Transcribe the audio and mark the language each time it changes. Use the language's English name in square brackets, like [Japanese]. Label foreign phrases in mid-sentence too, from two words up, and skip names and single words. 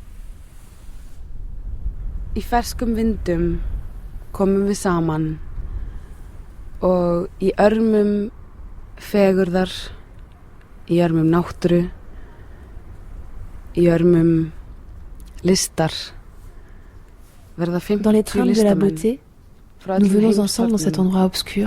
[Icelandic] I ferskum vindum komum við saman, og í örmum fegurðar, í örmum náttúru, í örmum listar. [French] Dans les treintes de la beauté, nous venons ensemble dans cet endroit obscur.